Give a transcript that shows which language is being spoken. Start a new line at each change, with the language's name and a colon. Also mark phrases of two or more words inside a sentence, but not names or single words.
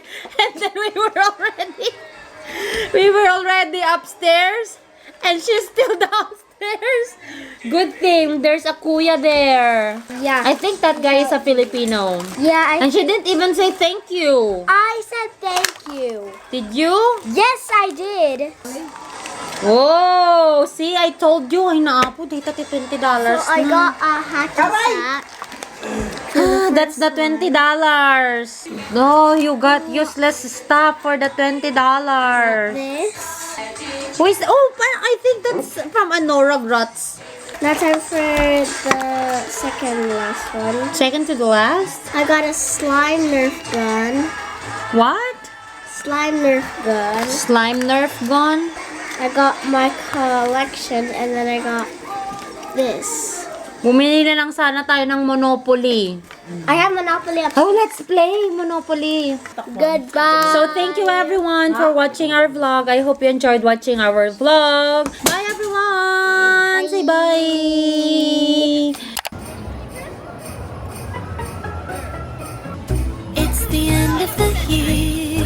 English: And then we were already upstairs and she's still downstairs. Good thing there's a kuya there. Yeah. I think that guy is a Filipino. Yeah, And she didn't even say thank you. I said thank you. Did you? Yes, I did. Oh, see, I told you.
Filipino: Ay, naapo, dito $20
English: So I got a hacky sack. That's the $20. No, you got useless stuff for the $20. This. I think that's from Anora Grots. Now time for the second last one. Second to the last? I got a slime Nerf gun. What? Slime Nerf gun. Slime Nerf gun? I got my collection and then I got this.
Filipino: Bumili na lang sana tayo ng Monopoly.
English: I have Monopoly up. Oh, let's play Monopoly. Goodbye. So, thank you everyone for watching our vlog. I hope you enjoyed watching our vlog. Bye everyone! Say bye! It's the end of the year.